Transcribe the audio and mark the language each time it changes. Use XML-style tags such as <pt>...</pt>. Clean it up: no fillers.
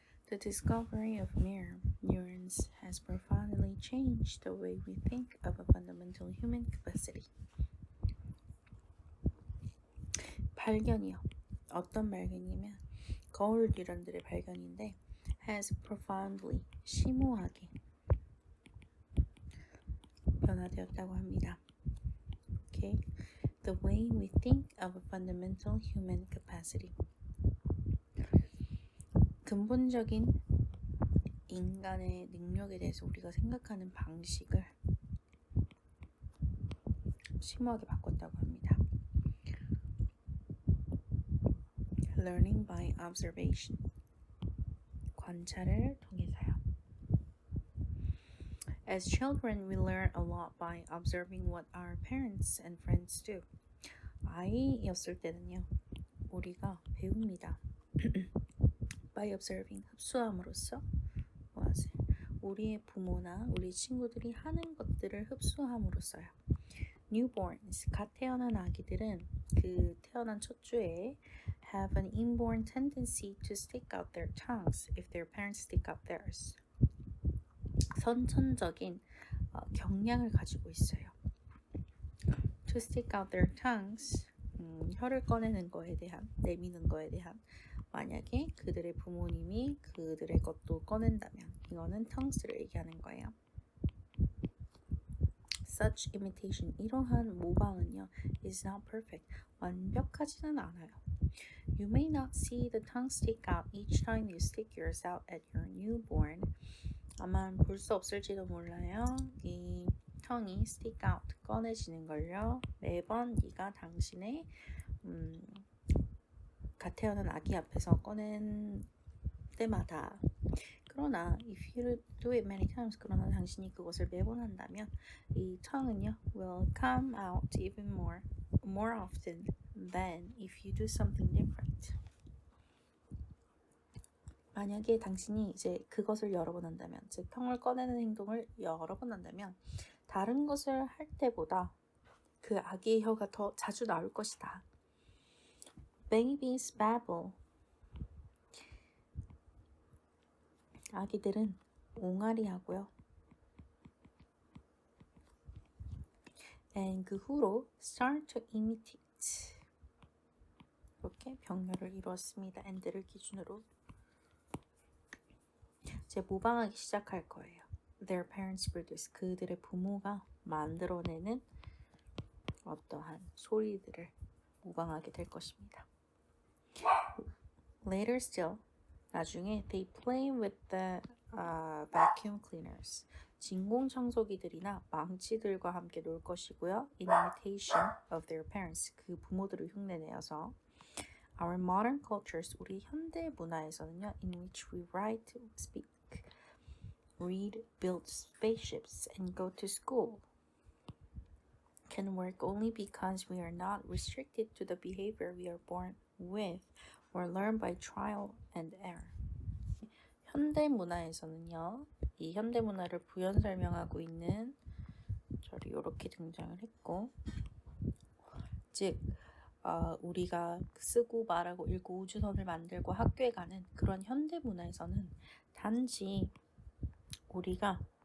<en>The discovery of mirror neurons has profoundly changed the way we think of a fundamental human capacity.</en> <ko>발견이요. 어떤 발견이냐면 거울 뉴런들의 발견인데</ko> <en>has profoundly,</en> <ko>심오하게 변화되었다고 합니다.</ko> <en>Okay. The way we think of a fundamental human capacity.</en> <ko>근본적인 인간의 능력에 대해서 우리가 생각하는 방식을 심오하게 바꿨다고 합니다.</ko> <en>Learning by observation.</en> <ko>관찰을 통해서요.</ko> <en>As children, we learn a lot by observing what our parents and friends do.</en> <ko>아이였을 때는요, 우리가 배웁니다.</ko> <en>By observing,</en> <ko>흡수함으로써 무엇을? 우리의 부모나 우리 친구들이 하는 것들을 흡수함으로써요.</ko> <en>Newborns,</en> <ko>갓 태어난 아기들은 그 태어난 첫 주에</ko> <en>have an inborn tendency to stick out their tongues if their parents stick out theirs.</en> <ko>선천적인 경향을 가지고 있어요.</ko> <en>To stick out their tongues,</en> <ko>혀를 꺼내는 거에 대한, 내미는 거에 대한 만약에 그들의 부모님이 그들의 것도 꺼낸다면 이거는 tongues를 얘기하는 거예요.</ko> <en>Such imitation,</en> <ko>이러한 모방은요,</ko> <en>is not perfect,</en> <ko>완벽하지는 않아요.</ko> <en>You may not see the tongue stick out each time you stick yours out at your newborn.</en> <ko>아마 볼 수 없을지도 몰라요. 이 tongue이</ko> <en>stick out,</en> <ko>꺼내지는 걸요. 매번 네가 당신의 갓 태어난 아기 앞에서 꺼낸 때마다. 그러나</ko> <en>if you do it many times,</en> <ko>그러나 당신이 그것을 매번 한다면 이</ko> <en>tongue은요 will come out even more often than if you do something different.</en> <ko>만약에 당신이 이제 그것을 여러 번 한다면, 즉 tongue를 꺼내는 행동을 여러 번 한다면 다른 것을 할 때보다 그 아기의 혀가 더 자주 나올 것이다.</ko> <en>Babies babble.</en> <ko>아기들은 옹알이 하고요.</ko> <en>And</en> <ko>그 후로</ko> <en>start to imitate.</en> <ko>이렇게 병렬을 이루었습니다. and를 기준으로. 이제 모방하기 시작할 거예요.</ko> <en>Their parents produce.</en> <ko>그들의 부모가 만들어내는 어떠한 소리들을 모방하게 될 것입니다.</ko> <en>Later still,</en> <ko>나중에</ko> <en>they play with the vacuum cleaners.</en> <ko>진공청소기들이나 망치들과 함께 놀 것이고요.</ko> <en>In imitation of their parents.</en> <ko>그 부모들을 흉내내어서.</ko> <en>Our modern cultures,</en> <ko>우리 현대 문화에서는요,</ko> <en>in which we write, speak, read, build spaceships, and go to school, can work only because we are not restricted to the behavior we are born with or learn by trial and error.</en> <ko>현대 문화에서는요, 이 현대 문화를 부연 설명하고 있는 절이 이렇게 등장을 했고, 즉 우리가 쓰고 말하고 읽고 우주선을 만들고 학교에 가는 그런 현대 문화에서는 단지 우리가</ko>